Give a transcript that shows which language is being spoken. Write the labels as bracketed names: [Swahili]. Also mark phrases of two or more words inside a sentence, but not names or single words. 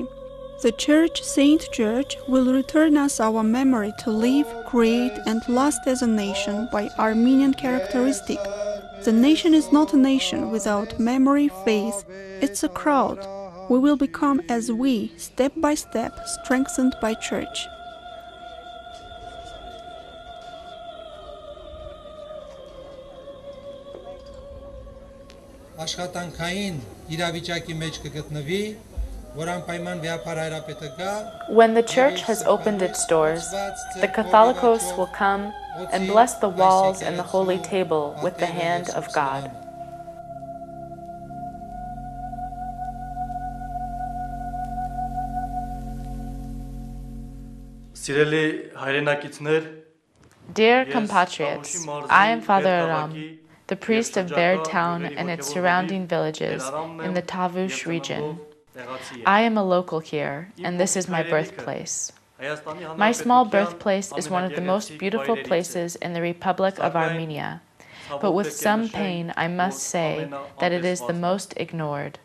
[English] The church Saint George will return us our memory to live, create, and last as a nation by Armenian characteristic. The nation is not a nation without memory, faith, it's a crowd. We will become as we, step by step, strengthened by church. [Armenian] Աշխատանքային իրավիճակի մեջ կգտնվի, որ անպայման վեհապար հայրապետը գա. [English] When the church has opened its doors, the Catholicos will come and bless the walls and the holy table with the hand of God. [Armenian] Սիրելի հայրենակիցներ, [English] Dear compatriots, I am Father Aram, the priest of Berd town and its surrounding villages in the Tavoush region. I am a local here, and this is my birthplace. My small birthplace is one of the most beautiful places in the Republic of Armenia, but with some pain I must say that it is the most ignored.